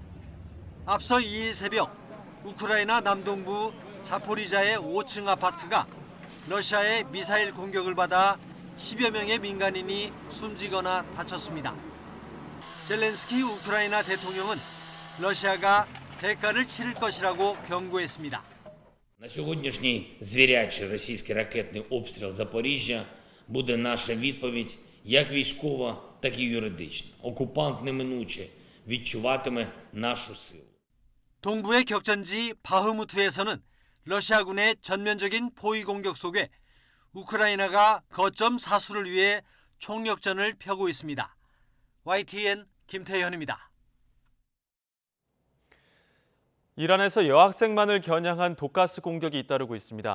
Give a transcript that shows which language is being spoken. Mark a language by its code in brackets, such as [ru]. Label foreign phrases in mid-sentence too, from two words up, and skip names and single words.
[ko] 앞서 2일 새벽 우크라이나 남동부 자포리자의 5층 아파트가 러시아의 미사일 공격을 받아 10여 명의 민간인이 숨지거나 다쳤습니다. 젤렌스키 우크라이나 대통령은 러시아가 대가를 치를 것이라고 경고했습니다. [uk] На сьогоднішній звірячий російський ракетний обстріл Запоріжжя буде наша відповідь як військова, так і юридична. Окупант неминуче відчуватиме нашу силу. [ko] 동부의 격전지 바흐무트에서는 러시아군의 전면적인 포위 공격 속에 우크라이나가 거점 사수를 위해 총력전을 펴고 있습니다. YTN 김태현입니다. 이란에서 여학생만을 겨냥한 독가스 공격이 잇따르고 있습니다.